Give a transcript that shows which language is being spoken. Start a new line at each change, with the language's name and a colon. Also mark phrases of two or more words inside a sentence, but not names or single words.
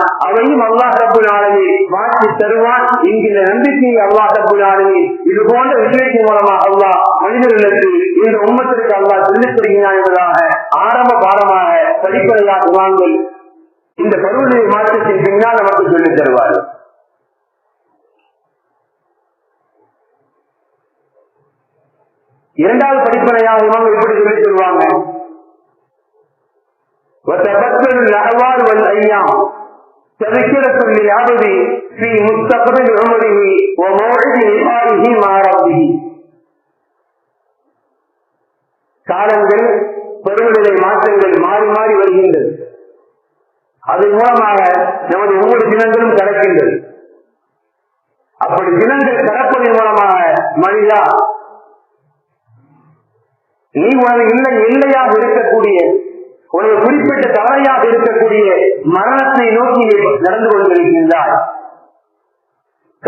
Tamil: அவையும்
Arabic: الله رب العالمين
Tamil: மாற்றி தருவான் என்கிற நம்பிக்கையை
Arabic: الله رب العالمين
Tamil: இது போன்ற விஷயத்தின் மூலமாக அல்லாஹ் மனிதர்களுக்கு, இந்த உம்மத்திற்கு அல்லாஹ் சொல்லித் தருகிறான் என்பதாக ஆரம்ப பாடமாக படிப்படையாக வாங்கள் இந்த பருவநிலை மாற்றத்தின் பின்னால் நமக்கு சொல்லித் தருவார்கள். இரண்டாவது படிப்பனையாக இவங்க எப்படி சொல்லித் தருவாங்க,
Arabic: وتبدل الأحوال والأيام تذكرة للعبد في مستقبل عمره وموعد لقائه مع ربه.
Tamil: காலங்கள், பருவநிலை மாற்றங்கள் மாறி மாறி வருகின்றது. அதன் மூலமாக நமது ஒவ்வொரு தினங்களும் கடக்கின்றது. அப்படி தினங்கள் கடப்பதன் மூலமாக மனிதா, நீ உனது எல்லையாக இருக்கக்கூடிய, ஒரு குறிப்பிட்ட தவறையாக இருக்கக்கூடிய மரணத்தை நோக்கி நடந்து கொண்டிருக்கின்றாய்.